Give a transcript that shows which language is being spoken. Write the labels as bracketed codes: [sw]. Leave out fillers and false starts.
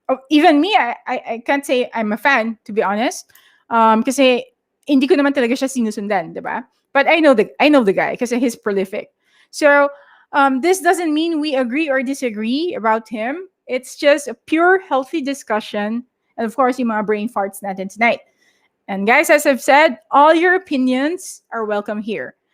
[en] Even me, I can't say I'm a fan, to be honest. [tl] Kasi hindi ko naman talaga siya sinusundan, diba? [en] But I know the guy [tl] kasi [en] he's prolific. So this doesn't mean we agree or disagree about him. It's just a pure, healthy discussion. And of course, [tl] yung mga [en] brain farts [tl] natin [en] tonight. And guys, as I've said, all your opinions are welcome here.